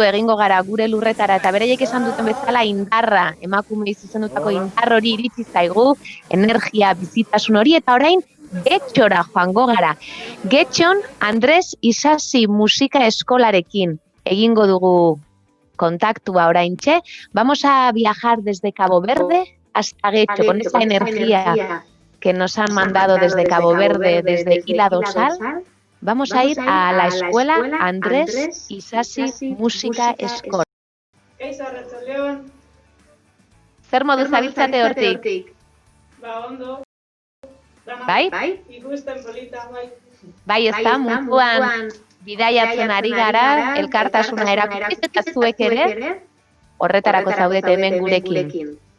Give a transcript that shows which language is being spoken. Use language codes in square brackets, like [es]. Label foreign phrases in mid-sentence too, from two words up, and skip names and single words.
[eu] egingo gara gure lurretara eta beraiek esan duten bezala indarra, emakume zuzendutako indar hori iritsi zaigu, energia, bizitasun hori, eta orain Getxora joango gara. Getxon Andres Isasi musika eskolarekin egingo dugu kontaktua oraintxe. [es] Vamos a viajar desde Cabo Verde hasta Getxo con esa energía que nos han mandado desde Cabo Verde, desde Ila Dosal. Vamos a ir a la escuela Andres Isasi Musika Eskola. [eu] Zer modu zabiltzate hortik? Ba, ondo. Bai? Ikusten polita, bai. Bai, ez da, munduan bidaiatzen ari gara, elkartasuna erakutsiz eta zuek ere, horretarako zaudete hemen gurekin.